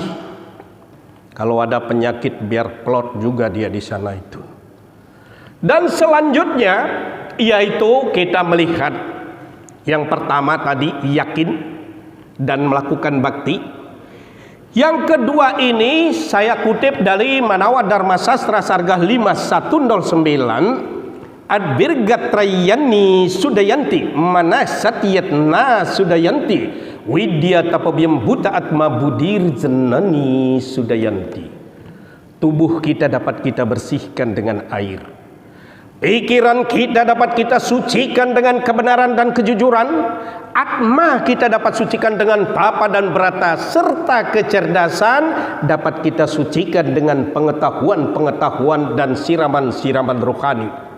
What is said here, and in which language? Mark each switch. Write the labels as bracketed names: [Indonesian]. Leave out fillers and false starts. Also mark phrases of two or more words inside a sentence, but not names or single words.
[Indonesian] Kalau ada penyakit biar plot juga dia di sana itu. Dan selanjutnya yaitu kita melihat yang pertama tadi yakin dan melakukan bakti. Yang kedua ini saya kutip dari Manawa Dharma Sastra Sarga 5109. [Sanskrit] Adbirgatrayani Sudayanti Manasatyatna Sudayanti Widya Tapabiyam Buta Atma Budir Jenani Sudayanti. [Indonesian] Tubuh kita dapat kita bersihkan dengan air. Pikiran kita dapat kita sucikan dengan kebenaran dan kejujuran. Atma kita dapat sucikan dengan tapa dan brata, serta kecerdasan dapat kita sucikan dengan pengetahuan-pengetahuan dan siraman-siraman rohani.